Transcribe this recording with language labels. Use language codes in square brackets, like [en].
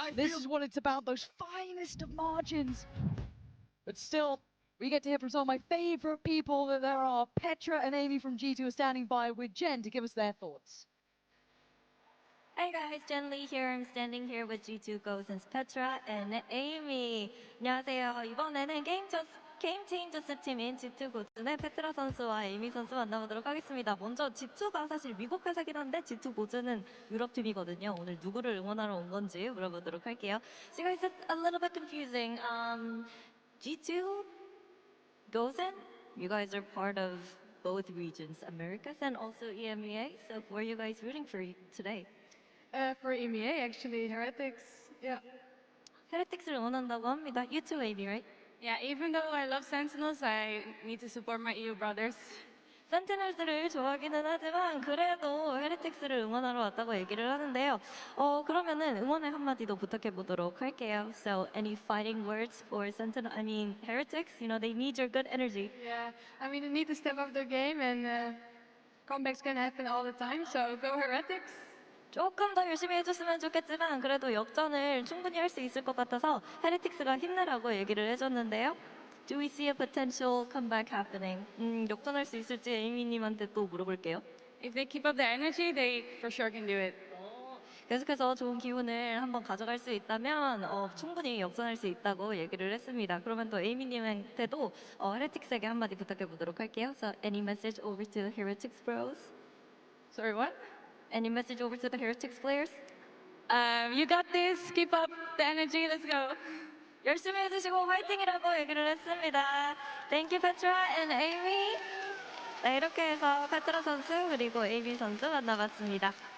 [en] This is what it's about, those finest of margins. But still, we get to hear from some of my favorite people that there are. Petra and Amy from G2 are standing by with Jen to give us their thoughts. Hi guys, Jen Lee here. I'm standing here with G2 Ghosts Petra and Amy. [ko] 안녕하세요. 이번에는 게임 저스 팀인 G2 고즈의 페트라 선수와 에이미 선수 만나보도록 하겠습니다. 먼저 G2가 사실 미국 회사긴 한데 G2 고즈는 유럽 팀이거든요. 오늘 누구를 응원하러 온 건지 물어보도록 할게요. [en] So guys, it's a little bit confusing. G2 Gozen, you guys are part of both regions, Americas and also EMEA. So who are you guys rooting for today? For EMEA, actually, Heretics. Yeah. [ko] Heretics를 응원한다고 합니다. [en] You too, Amy, right? Yeah, even though I love Sentinels, I need to support my EU brothers. [ko] 센티널스를 좋아하기는 하지만 그래도 헤리틱스를 응원하러 왔다고 얘기를 하는데요. 그러면은 응원의 한마디도 부탁해 보도록 할게요. [en] So any fighting words for Sentinel? I mean Heretics. You know they need your good energy. Yeah, I mean they need to step up their game, and comebacks can happen all the time. So go Heretics. [ko] 조금 더 열심히 해줬으면 좋겠지만 그래도 역전을 충분히 할 수 있을 것 같아서 헤리틱스가 힘내라고 얘기를 해줬는데요. [en] Do we see a potential comeback happening? [ko] 역전할 수 있을지 에이미님한테 또 물어볼게요. [en] If they keep up their energy, they for sure can do it. [ko] 계속해서 좋은 기운을 한번 가져갈 수 있다면 충분히 역전할 수 있다고 얘기를 했습니다. 그러면 또 에이미님한테도 헤리틱스에게 한마디 부탁해 보도록 할게요. [en] So any message over to the Heretics bros? Sorry, what? Any message over to the Heretics players? You got this. Keep up the energy. Let's go. [ko] 열심히 해주시고 화이팅이라고 얘기를 했습니다. [en] Thank you, Petra and Amy. [ko] 네, 이렇게 해서 페트라 선수 그리고 에이미 선수 만나봤습니다.